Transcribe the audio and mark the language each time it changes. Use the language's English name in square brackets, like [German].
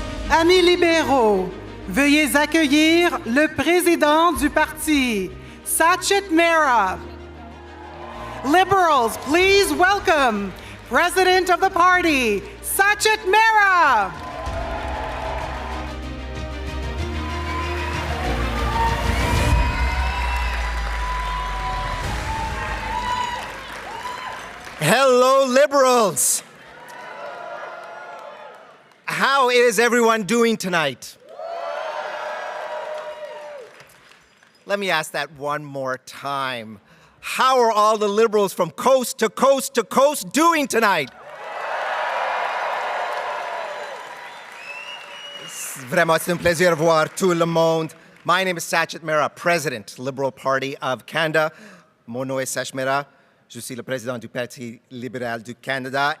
[French] Amis libéraux, veuillez accueillir le président du parti, Sachet Mera. [English] Liberals, please welcome President of the party, Sachet Mera. Hello, Liberals. How is everyone doing tonight? Let me ask that one more time. How are all the Liberals from coast to coast to coast doing tonight? [French] Vraiment, c'est un plaisir de voir tout le monde. [English] My name is Sachin Mehra, President, Liberal Party of Canada. [French] Mon nom est Sach Mehra. Je suis le président du Parti libéral du Canada.